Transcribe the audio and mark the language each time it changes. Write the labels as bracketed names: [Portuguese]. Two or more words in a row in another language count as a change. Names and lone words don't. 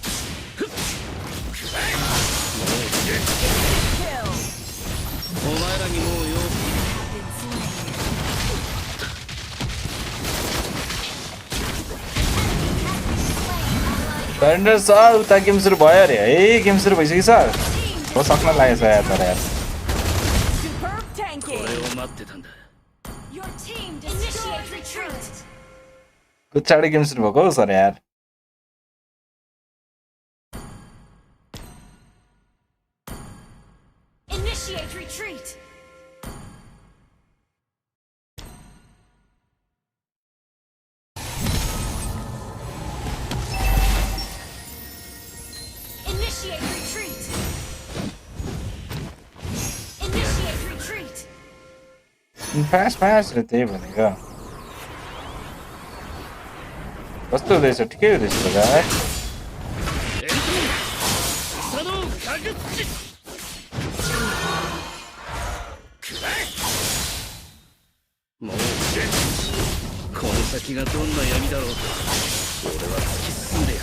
[Japanese] ふっお前らにもう用 [English] Surrender sir, [Nepali] उता गेम सुरु भयो अरे है गेम सुरु भइसक्यो सर हो सक्न लागेछ यार तर यार [English] Superb tanking. [Japanese] 俺を待ってたんだ。 [English] Your team initiate retreat. [Nepali] कुचाडी गेम सुरु भएको हो सर यार [English] Initiate retreat. Initiate retreat. Initiate retreat. fast fast [Nepali] रे त्यही भनेको कस्तो हुँदैछ ठिकै हुँदैछ त गाई [Japanese] エントリースサノオ火術師。もうこの先先がどんな闇だろうと俺は突き進んでやる。